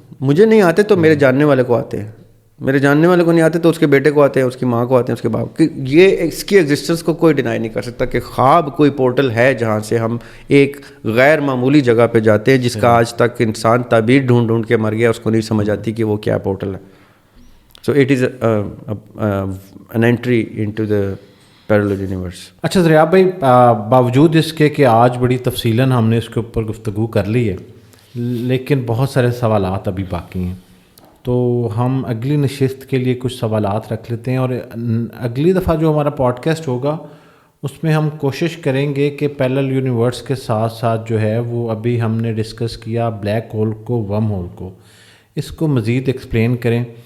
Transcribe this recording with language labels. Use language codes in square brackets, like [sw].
[ur] مجھے نہیں آتے تو میرے جاننے والے کو آتے ہیں, میرے جاننے والے کو نہیں آتے تو اس کے بیٹے کو آتے ہیں, اس کی ماں کو آتے ہیں, اس کے باپ کو. یہ اس کی ایگزسٹنس کو کوئی ڈینائی نہیں کر سکتا کہ خواب کوئی پورٹل ہے جہاں سے ہم ایک غیر معمولی جگہ پہ جاتے ہیں جس کا آج تک انسان تعبیر ڈھونڈ ڈھونڈ کے مر گیا, اس کو نہیں سمجھ آتی کہ وہ کیا پورٹل ہے. [en] So it is an entry into the parallel universe. [ur] اچھا دریاب بھائی, باوجود اس کے کہ آج بڑی تفصیلاً ہم نے اس کے اوپر گفتگو کر لی ہے, لیکن بہت سارے سوالات ابھی باقی ہیں, تو ہم اگلی نشست کے لیے کچھ سوالات رکھ لیتے ہیں, اور اگلی دفعہ جو ہمارا پوڈ کاسٹ ہوگا اس میں ہم کوشش کریں گے کہ پیرلل یونیورس کے ساتھ ساتھ جو ہے وہ ابھی ہم نے ڈسکس کیا بلیک ہول کو, ورم ہول کو, اس کو مزید ایکسپلین کریں.